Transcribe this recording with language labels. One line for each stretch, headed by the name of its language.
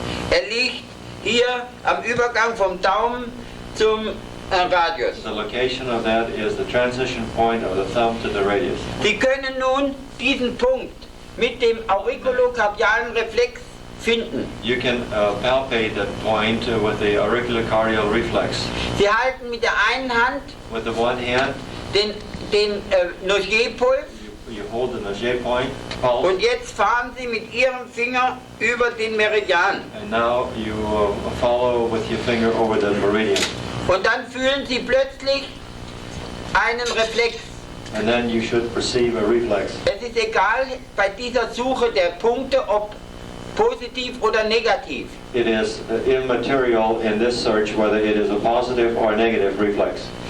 German: Er liegt hier am Übergang vom Daumen zum Radius.
English: The location of that is the transition point of the thumb to the radius.
German: Sie können nun diesen Punkt mit dem auriculocardialen Reflex finden.
English: You can palpate that point with the auriculocardial reflex.
German: Sie halten mit der einen Hand
English: With the one hand,
German: den Nogier-Puls
English: you hold the Nogier point, pulse.
German: Und jetzt fahren Sie mit Ihrem Finger über den Meridian.
English: And now you follow with your finger over the meridian.
German: Und dann fühlen Sie plötzlich einen Reflex.
English: And then you should perceive a reflex.
German: Es ist egal bei dieser Suche der Punkte, ob positiv oder negativ.
English: It is immaterial in this search whether it is a positive or a negative reflex.